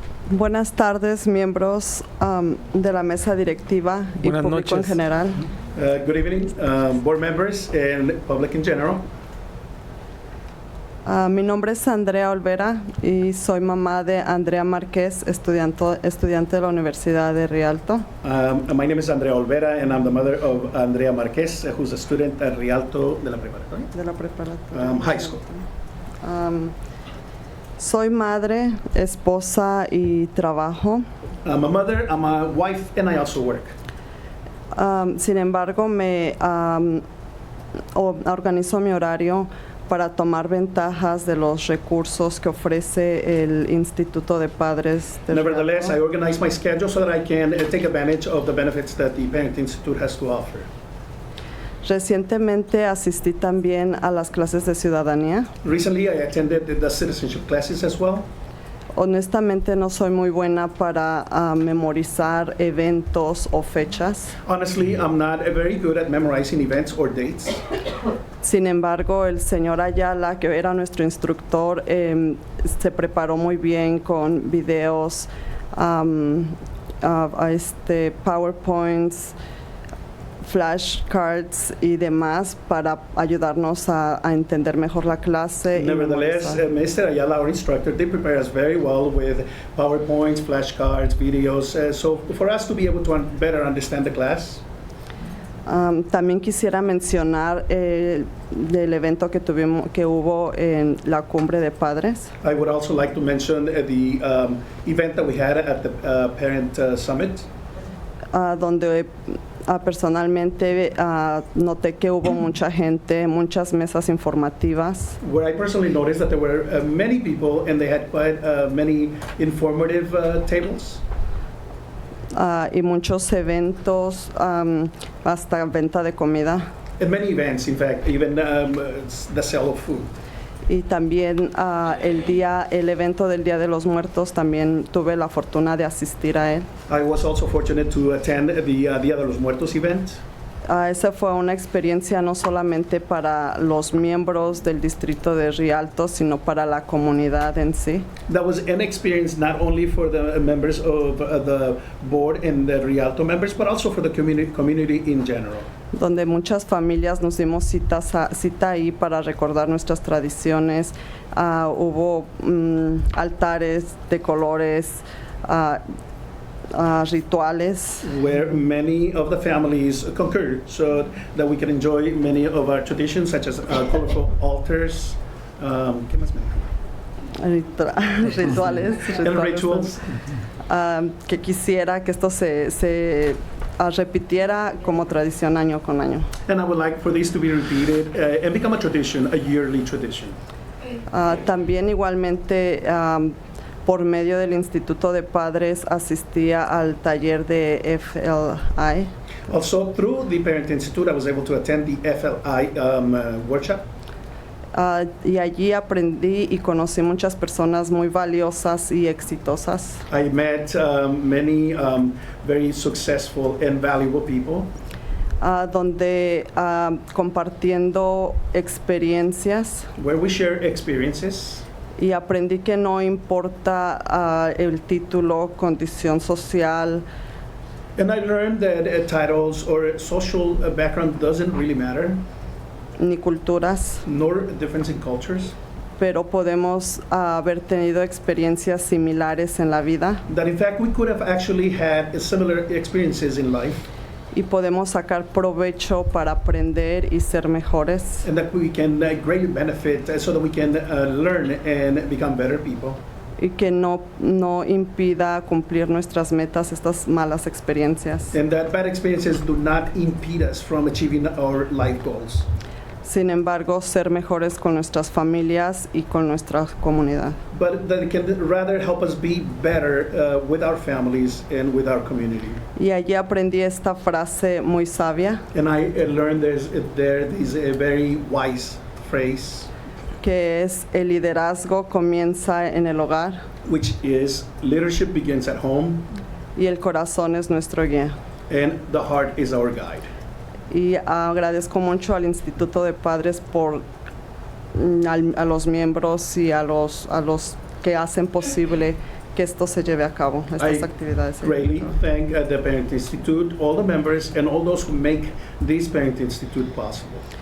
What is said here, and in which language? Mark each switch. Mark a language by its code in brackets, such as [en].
[es] Buenas tardes, miembros de la mesa directiva y Buenas público en noches. general. [en] Good evening, board members and public in general. [es] Mi nombre es Andrea Olvera y soy mamá de Andrea Márquez, estudiante de la Universidad de Rialto. [en] My name is Andrea Olvera, and I'm the mother of Andrea Marquez, who's a student at Rialto [es] de la Preparatoria. De la preparatoria. [en] High school. [es] Soy madre, esposa y trabajo. [en] I'm a mother, I'm a wife, and I also work. [es] Sin embargo, organizo mi horario para tomar ventajas de los recursos que ofrece el Instituto de Padres de [en] Nevertheless, I [es] Rialto. [en] organize my schedule so that I can take advantage of the benefits that the Parent Institute has to offer. [es] Recientemente asistí también a las clases de ciudadanía. [en] Recently, I attended the citizenship classes as well. [es] Honestamente no soy muy buena para memorizar eventos o fechas. [en] Honestly, I'm not very good at memorizing events or dates. [es] Sin embargo, el señor Ayala, que era nuestro instructor, se preparó muy bien con videos, PowerPoints, flashcards y demás para ayudarnos a entender mejor la clase. y [en] Nevertheless, [es] memorizar. [en] Mr. Ayala, our instructor, did prepare us very well with PowerPoints, flashcards, videos, so for us to be able to better understand the class. [es] También quisiera mencionar del evento que hubo en la Cumbre de Padres. [en] I would also like to mention the event that we had at the Parent Summit. [es] Donde personalmente noté que hubo mucha gente, muchas mesas informativas. [en] Where I personally noticed that there were many people and they had quite many informative tables. [es] Y muchos eventos, hasta venta de comida. [en] And many events, in fact, even the sale of food. [es] Y también el evento del Día de los Muertos, también tuve la fortuna de asistir a él. [en] I was also fortunate to attend the Dia de los Muertos event. [es] Esa fue una experiencia no solamente para los miembros del distrito de Rialto, sino para la comunidad en sí. [en] That was an experience not only for the members of the board and the Rialto members, but also for the community in general. [es] Donde muchas familias nos dimos cita ahí para recordar nuestras tradiciones. Hubo altares de colores, rituales. [en] Where many of the families concurred so that we can enjoy many of our traditions, such as colorful altars. [es] ¿Qué más? Rituales. [en] And rituals. [es] Que quisiera que esto se repitiera como tradición año con año. [en] And I would like for this to be repeated and become a tradition, a yearly tradition. [es] También igualmente por medio del Instituto de Padres asistía al taller de FLI. [en] Also, through the Parent Institute, I was able to attend the FLI workshop. [es] Y allí aprendí y conocí muchas personas muy valiosas y exitosas. [en] I met many very successful and valuable people. [es] Donde compartiendo experiencias. [en] Where we share experiences. [es] Y aprendí que no importa el título, condición social. [en] And I learned that titles or social background doesn't really matter. [es] Ni culturas. [en] Nor difference in cultures. [es] Pero podemos haber tenido experiencias similares en la vida. [en] That in fact we could have actually had similar experiences in life. [es] y podemos sacar provecho para aprender y ser mejores. [en] And that we can greatly benefit so that we can learn and become better people. [es] Y que no impida cumplir nuestras metas estas malas experiencias. [en] And that bad experiences do not impede us from achieving our life goals. [es] Sin embargo, ser mejores con nuestras familias y con nuestra comunidad. [en] But that it can rather help us be better with our families and with our community. [es] Y allí aprendí esta frase muy sabia. [en] And I learned there's a very wise phrase. [es] Que es el liderazgo comienza en el hogar. [en] Which is leadership begins at home. [es] Y el corazón es nuestro guía. [en] And the heart is our guide. [es] Y agradezco mucho al Instituto de Padres por a los miembros y a los que hacen posible que esto se lleve a cabo, estas actividades. [en] I greatly thank the Parent Institute, all the members, and all those who make this Parent Institute possible.